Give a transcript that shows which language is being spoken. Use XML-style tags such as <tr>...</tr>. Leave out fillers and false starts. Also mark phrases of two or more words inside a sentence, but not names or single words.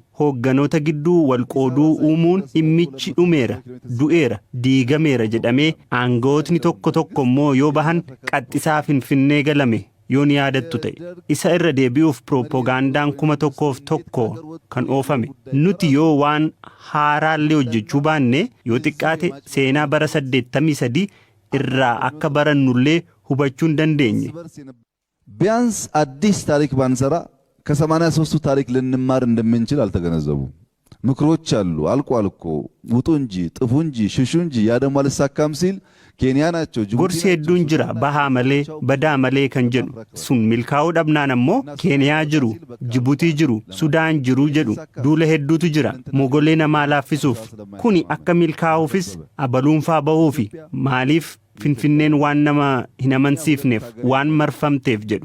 <om>Hoogganoota gidduu walqooduu uumuun dhimmichi dhumeera, du'eera, diigameera jedhamee aangawootni tokko tokko immoo yoo bahan qaxxisaa Finfinnee galame. Yoon yaadattu ta'e isa irra deebi'uuf piroopagaandaan 1,100 kan oofame. Nuti yoo waan haaraallee hojjechuu baanne yoo xiqqaate seenaa bara 83 irraa akka barannullee hubachuu hin dandeenye.</om> <am>ቢያንስ አዲስ ታሪክ ባንሰራ ከ83ቱ ታሪክ ልንማር እንደምንችል አልተገነዘቡም። ምክሮች አሉ አልቋል እኮ ውጡ እንጂ ጥፉ እንጂ ሽሹ እንጂ ያ ደግሞ አልሳካም ሲል ኬንያ ናቸው</am> <om>ጎርሲ hedduun jira bahaa malee badaa malee kan jedhu sun milkaa'uu dhabnaan ammoo Keeniyaa jiru Jibuutii jiru Sudaan jiru jedhu duula hedduutu jira mogolee namaa laaffisuuf kuni akka milkaa'uufis abaluunfaa bahuufi maaliif Finfinneen waan nama hin amansiifneef waan marfamteef jedhu.</om>